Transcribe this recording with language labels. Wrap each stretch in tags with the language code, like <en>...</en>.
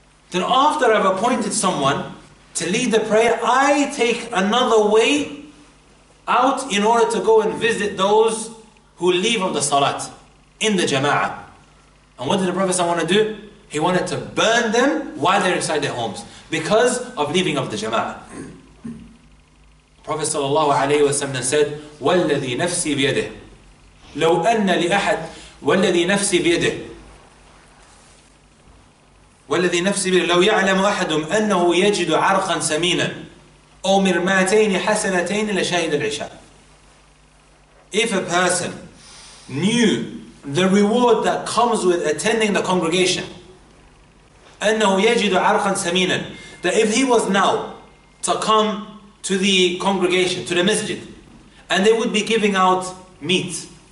<en>Then after I've appointed someone to lead the prayer, I take another way out in order to go and visit those who leave of the salat in the jama'ah. And what did the Prophet want to do? He wanted to burn them while they're inside their homes because of leaving of the jama'ah. Prophet ﷺ said,</en> <ar>وَالَّذِي نَفْسِي بِيَدِهِ لَوْ أَنَّ لِأَحَدٍ وَالَّذِي نَفْسِي بِيَدِهِ وَالَّذِي نَفْسِي بِيَدِهِ لَوْ يَعْلَمُ أَحَدٌ أَنَّهُ يَجِدُ عَرْقًا سَمِينًا أو مرماتين حسنتين لشهد العشاء.</ar> <en>If a person knew the reward that comes with attending the congregation,</en> <ar>أنه يجد عرقا سمينا,</ar> <en>that if he was now to come to the congregation, to the masjid, and they would be giving out meat.</en>